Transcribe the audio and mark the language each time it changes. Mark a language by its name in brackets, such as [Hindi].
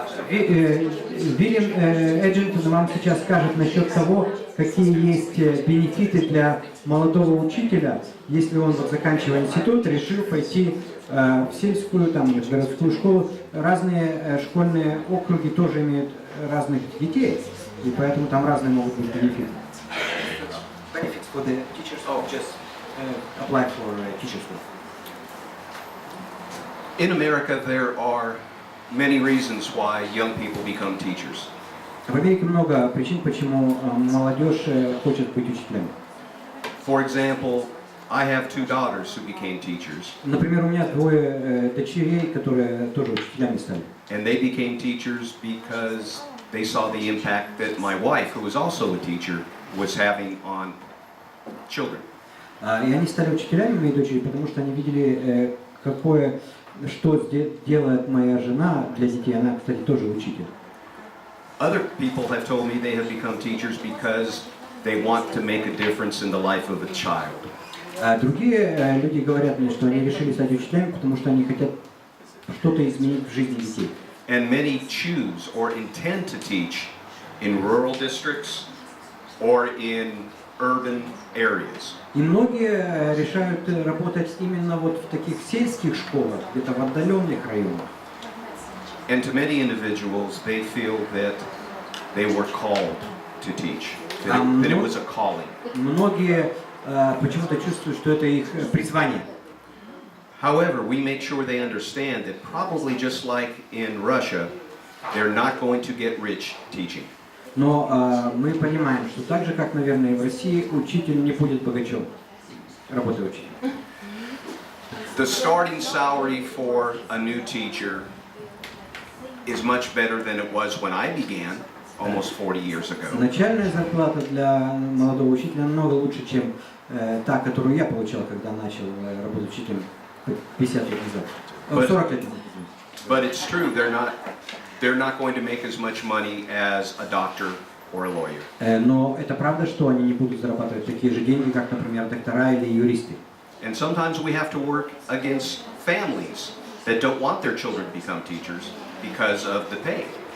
[Russian] Вильям Эджентон вам сейчас скажет насчет того, какие есть бенефиты для молодого учителя, если он, вот, заканчивая институт, решил пойти в сельскую, там, в городскую школу. Разные школьные округи тоже имеют разных детей, и поэтому там разные могут быть бенефиты. [English] Benefits for the teachers or just apply for teachers? In America, there are many reasons why young people become teachers. [Russian] В Америке много причин, почему молодежь хочет быть учителями. [English] For example, I have 2 daughters who became teachers. [Russian] Например, у меня 2 дочерей, которые тоже учителями стали. [English] And they became teachers because they saw the impact that my wife, who was also a teacher, was having on children. [Russian] И они стали учителями, мои дочери, потому что они видели, что делает моя жена для детей. Она, кстати, тоже учитель. [English] Other people have told me they have become teachers because they want to make a difference in the life of a child. [Russian] Другие люди говорят мне, что они решили стать учителями, потому что они хотят что-то изменить в жизни детей. [English] And many choose or intend to teach in rural districts or in urban areas. [Russian] И многие решают работать именно вот в таких сельских школах, где-то в отдаленных районах. [English] And to many individuals, they feel that they were called to teach, that it was a calling. [Russian] Многие почему-то чувствуют, что это их призвание. [English] However, we make sure they understand that probably just like in Russia, they're not going to get rich teaching. [Russian] Но мы понимаем, что так же, как, наверное, и в России, учитель не будет богачом, работая учителем. [English] The starting salary for a new teacher is much better than it was when I began almost 40 years ago. [Russian] Начальная зарплата для молодого учителя намного лучше, чем та, которую я получал, когда начал работать учителем 50 лет назад. 40 лет назад. [English] But it's true, they're not going to make as much money as a doctor or a lawyer. [Russian] Но это правда, что они не будут зарабатывать такие же деньги, как, например, доктора или юристы. [English] And sometimes we have to work against families that don't want their children to become teachers because of the pay.